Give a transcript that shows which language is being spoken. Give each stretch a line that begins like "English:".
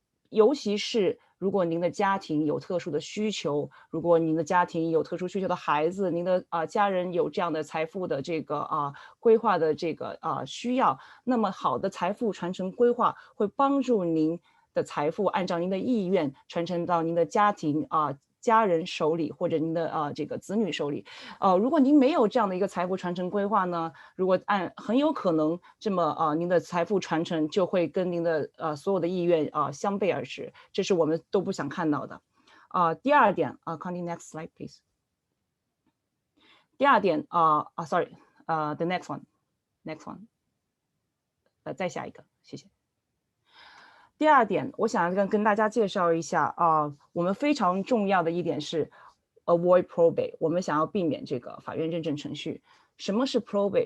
Chinese: 尤其是如果您的家庭有特殊的需求，如果您的家庭有特殊需求的孩子，您的家人有这样的财富的这个规划的这个需要，那么好的财富传承规划会帮助您的财富按照您的意愿传承到您的家庭家人手里，或者您的这个子女手里。如果您没有这样的一个财富传承规划呢，如果很有可能这么您的财富传承就会跟您的所有的意愿相背而驰，这是我们都不想看到的。第二点
English: continue next slide please。
Chinese: 第二点
English: the next one，
Chinese: 再下一个，谢谢。第二点，我想跟大家介绍一下我们非常重要的一点是
English: avoid probate，
Chinese: 我们想要避免这个法院认证程序。什么是 probate？